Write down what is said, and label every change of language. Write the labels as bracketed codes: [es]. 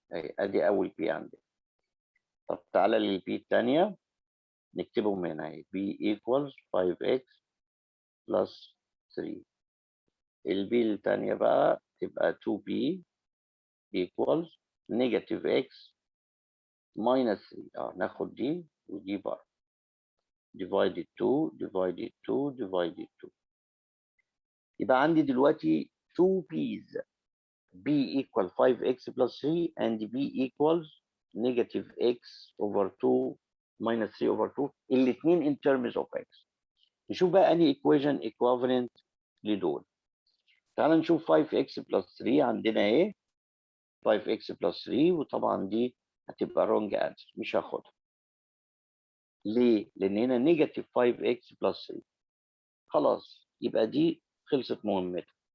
[ar] اهي ادي اول بي عندنا. طب تعالى للبي الثانيه نكتبهم هنا اهي، [en] B equals 5 x plus 3. [ar] البي الثانيه بقى تبقى [en] 2 B equals negative x minus 3. [ar] ناخد دي ودي بره، [en] divided 2 divided 2 divided 2. [ar] يبقى عندي دلوقتي [en] 2 p's، b equal 5x plus 3 and b equals negative x over 2 minus 3 over 2، [ar] الاثنين [en] in terms of x. [ar] نشوف بقى انهي [en] equation equivalent [ar] لدول. تعال نشوف [en] 5x plus 3 [ar] عندنا ايه؟ 5x plus 3، وطبعا دي هتبقى [en] wrong answer، [ar] مش هاخدها. ليه؟ لان هنا [en] Negative 5x plus 3. [ar] خلاص يبقى دي خلصت مهمتها.